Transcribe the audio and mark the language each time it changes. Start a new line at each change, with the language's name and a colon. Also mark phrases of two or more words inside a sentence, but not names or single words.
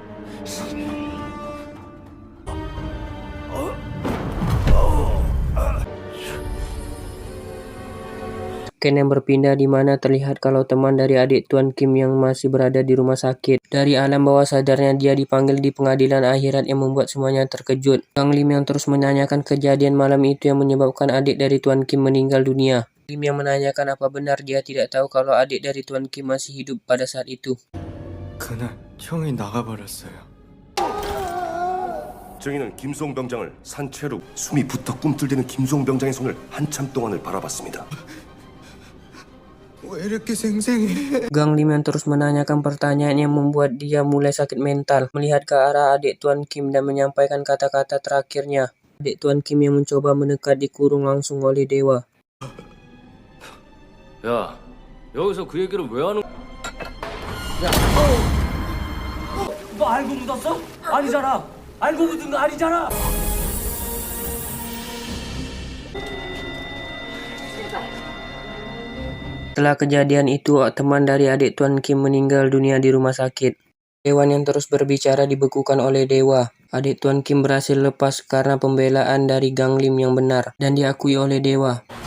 Indonesian: Scan yang berpindah di mana terlihat kalau teman dari adik Tuan Kim yang masih berada di rumah sakit. Dari alam bawah sadarnya dia dipanggil di pengadilan akhirat yang membuat semuanya terkejut. Gang Lim yang terus menanyakan kejadian malam itu yang menyebabkan adik dari Tuan Kim meninggal dunia. Lim yang menanyakan apa benar dia tidak tahu kalau adik dari Tuan Kim masih hidup pada saat itu.
Korean: 그날 형이 나가버렸어요. 증인은 김송 병장을 산채로 숨이 붙어 꿈틀대는 김송 병장의 손을 한참 동안을 바라봤습니다. 왜 이렇게 생생해?
Indonesian: Gang Lim yang terus menanyakan pertanyaan yang membuat dia mulai sakit mental. Melihat ke arah adik Tuan Kim dan menyampaikan kata-kata terakhirnya. Adik Tuan Kim yang mencoba mendekat dikurung langsung oleh dewa.
Korean: 야, 여기서 그 얘기를 왜 하는? 야, 너 알고 묻었어? 아니잖아. 알고 묻은 거 아니잖아.
Indonesian: Setelah kejadian itu, teman dari adik Tuan Kim meninggal dunia di rumah sakit. Dewan yang terus berbicara dibekukan oleh dewa. Adik Tuan Kim berhasil lepas karena pembelaan dari Gang Lim yang benar dan diakui oleh dewa.